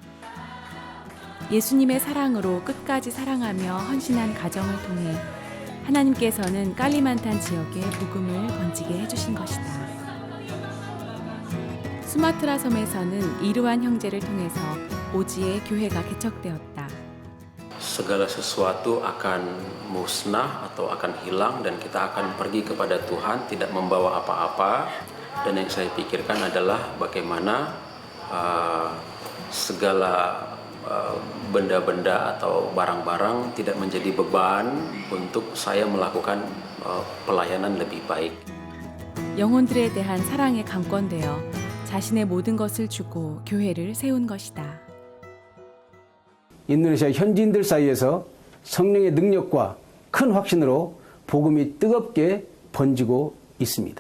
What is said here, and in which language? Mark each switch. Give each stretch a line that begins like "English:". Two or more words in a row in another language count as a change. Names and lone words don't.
Korean: 예수님의 사랑으로 끝까지 사랑하며 헌신한 가정을 통해 하나님께서는 깔리만탄 지역에 복음을 번지게 해주신 것이다. 수마트라 섬에서는 이르완 형제를 통해서 오지의 교회가 개척되었다.
Indonesian: Segala sesuatu akan musnah atau akan hilang dan kita akan pergi kepada Tuhan tidak membawa apa-apa. Dan yang saya pikirkan adalah bagaimana segala benda-benda atau barang-barang tidak menjadi beban untuk saya melakukan pelayanan lebih baik.
Korean: 영혼들에 대한 사랑에 감건되어 자신의 모든 것을 주고 교회를 세운 것이다. 인도네시아 현지인들 사이에서 성령의 능력과 큰 확신으로 복음이 뜨겁게 번지고 있습니다.